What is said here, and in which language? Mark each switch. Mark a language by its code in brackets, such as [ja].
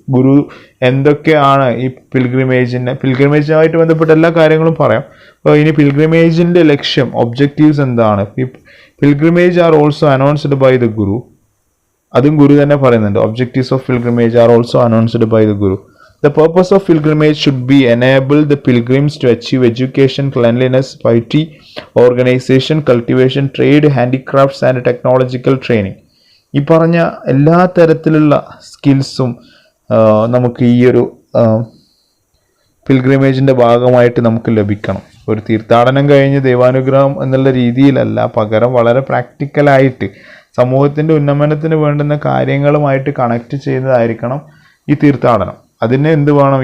[ml] ഗുരു എന്തൊക്കെയാണ് ഈ പിൽഗ്രിമേജുമായിട്ട് ബന്ധപ്പെട്ട എല്ലാ കാര്യങ്ങളും പറയാം. അപ്പോൾ ഇനി പിൽഗ്രിമേജിൻ്റെ ലക്ഷ്യം, ഒബ്ജക്റ്റീവ്സ് എന്താണ്? [en] Pilgrimage are also announced by the guru. [ml] അതും ഗുരു തന്നെ പറയുന്നുണ്ട്. [en] Objectives of pilgrimage are also announced by the guru. The purpose of pilgrimage should be enable the pilgrims to achieve education, cleanliness, piety, organization, cultivation, trade, handicrafts and technological training. [ml] ഈ പറഞ്ഞ എല്ലാ തരത്തിലുള്ള സ്കിൽസും നമുക്ക് ഈ ഒരു പിൽഗ്രിമേജിൻ്റെ ഭാഗമായിട്ട് നമുക്ക് ലഭിക്കണം. ഒരു തീർത്ഥാടനം കഴിഞ്ഞ് ദൈവാനുഗ്രഹം എന്നുള്ള രീതിയിലല്ല, പകരം വളരെ പ്രാക്ടിക്കലായിട്ട് സമൂഹത്തിൻ്റെ ഉന്നമനത്തിന് വേണ്ടുന്ന കാര്യങ്ങളുമായിട്ട് കണക്ട് ചെയ്യുന്നതായിരിക്കണം ഈ തീർത്ഥാടനം. അതിന് എന്ത് വേണം?